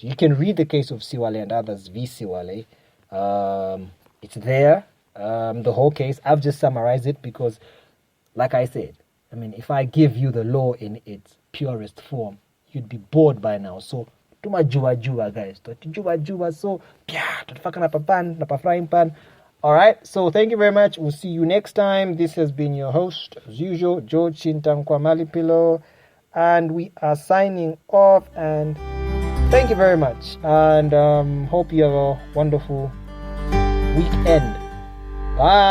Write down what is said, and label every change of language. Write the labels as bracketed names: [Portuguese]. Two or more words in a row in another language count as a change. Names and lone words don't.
[English] You can read the case of Siwale and Others v. Siwale. It's there, the whole case. I've just summarized it because, like I said, I mean, if I give you the law in its purest form, you'd be bored by now. [Bemba] So, tuma juba guys. Juba. So, tutafaka na papan, na pa [English] frying pan. Alright, so thank you very much. We'll see you next time. This has been your host, as usual, George Chintankwa Malipilo. And we are signing off. And thank you very much. And hope you have a wonderful weekend.